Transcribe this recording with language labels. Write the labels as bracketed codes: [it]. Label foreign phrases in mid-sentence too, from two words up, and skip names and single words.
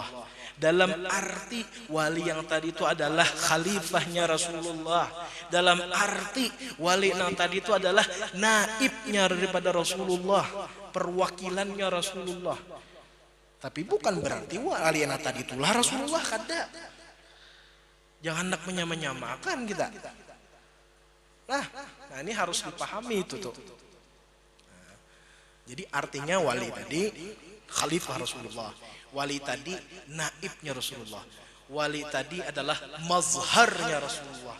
[id] Dalam arti wali yang tadi itu adalah khalifahnya Rasulullah. Dalam arti wali yang tadi itu adalah naibnya daripada Rasulullah, perwakilannya Rasulullah. Tapi bukan berarti wali yang tadi itulah Rasulullah, [bjn] kada. [id] Jangan hendak menyamakan kita. Nah, ini harus dipahami itu tuh. Nah, jadi artinya wali tadi khalifah Rasulullah. Wali tadi naibnya Rasulullah. Wali tadi adalah mazharnya Rasulullah.